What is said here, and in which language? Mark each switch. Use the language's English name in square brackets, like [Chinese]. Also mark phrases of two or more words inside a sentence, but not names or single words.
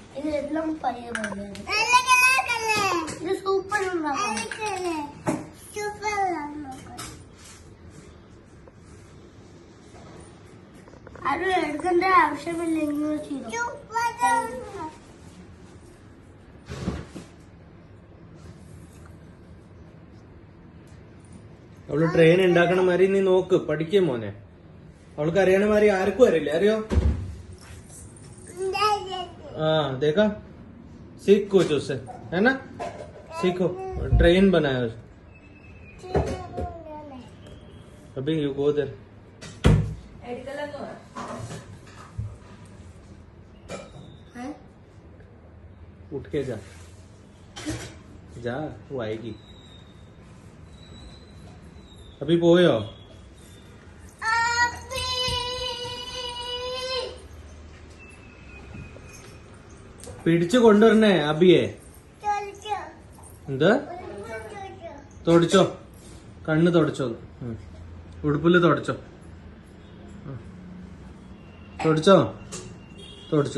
[Malayalam] സൂപ്പർ ആരും എടുക്കേണ്ട ആവശ്യമില്ല. ഇങ്ങനെ ചെയ്തു. അവള് ട്രെയിൻ ഉണ്ടാക്കണ മാതിരി നീ നോക്ക്, പഠിക്കേ മോനെ. അവൾക്ക് അറിയണ മാതിരി ആർക്കും അറിയില്ല, അറിയോ? [Hindi] हाँ देखा, सीख कुछ उससे, है ना? सीखो, ट्रेन बनाया उसे. अभी [English] you go there. [Hindi] उठ के जा, जा, वो आएगी. [Malayalam] अभी പോയോ? പിടിച്ചു കൊണ്ടുവരണേ അബിയെ. എന്താ? തുടച്ചോ, കണ്ണ് തുടച്ചോ, ഉടുപ്പില് തുടച്ചോ, തുടച്ചോ, തുടച്ചു.